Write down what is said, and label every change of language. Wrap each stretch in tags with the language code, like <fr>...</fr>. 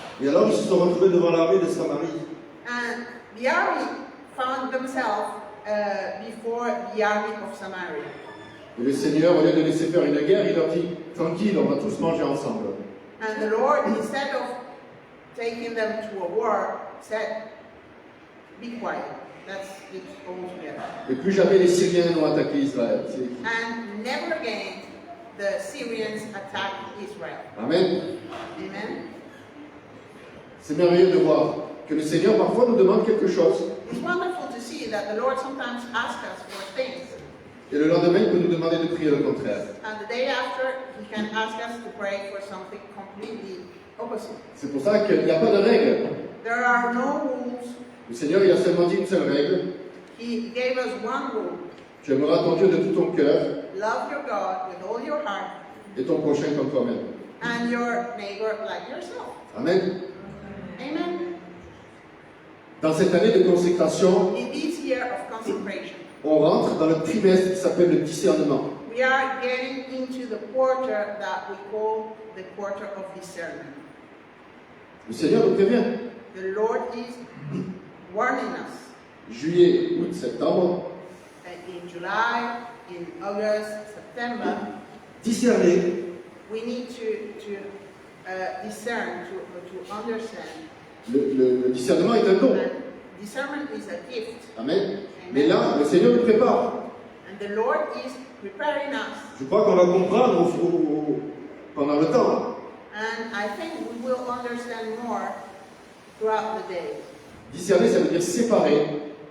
<fr>Et alors, ils se sont retrouvés devant l'armée de Samarie.</fr> <en>And the army found themselves before the army of Samaria.</en> <fr>Et le Seigneur, au lieu de laisser faire une guerre, il leur dit, tranquille, on va tous manger ensemble.</fr> <en>And the Lord, instead of taking them to a war, said, be quiet, let's get all together.</en> <fr>Et plus jamais les Syriens n'ont attaqué Israël.</fr> <en>And never again the Syrians attacked Israel.</en> <fr>Amen.</fr> <en>Amen.</en> <fr>C'est merveilleux de voir que le Seigneur parfois nous demande quelque chose,</fr> <en>It's wonderful to see that the Lord sometimes asks us for things,</en> <fr>et le lendemain, il peut nous demander de prier le contraire.</fr> <en>and the day after, He can ask us to pray for something completely opposite.</en> <fr>C'est pour ça qu'il n'y a pas de règle.</fr> <en>There are no rules.</en> <fr>Le Seigneur, il a seulement dit une seule règle.</fr> <en>He gave us one rule.</en> <fr>Tu aimeras ton Dieu de tout ton cœur</fr> <en>Love your God with all your heart</en> <fr>et ton prochain comme toi-même.</fr> <en>and your neighbor like yourself.</en> <fr>Amen.</fr> <en>Amen.</en> <fr>Dans cette année de consécration,</fr> <en>In this year of consecration,</en> <fr>on rentre dans le trimestre qui s'appelle le discernement.</fr> <en>we are getting into the quarter that we call the quarter of discernment.</en> <fr>Le Seigneur nous prévient.</fr> <en>The Lord is warning us.</en> <fr>Juillet, août, septembre,</fr> <en>In July, in August, September,</en> <fr>discerner.</fr> <en>we need to discern, to understand.</en> <fr>Le discernement est un don.</fr> <en>And discernment is a gift.</en> <fr>Amen. Mais là, le Seigneur nous prépare.</fr> <en>And the Lord is preparing us.</en> <fr>Je crois qu'on va comprendre pendant le temps.</fr> <en>And I think we will understand more throughout the day.</en> <fr>Discerner, ça veut dire séparer</fr>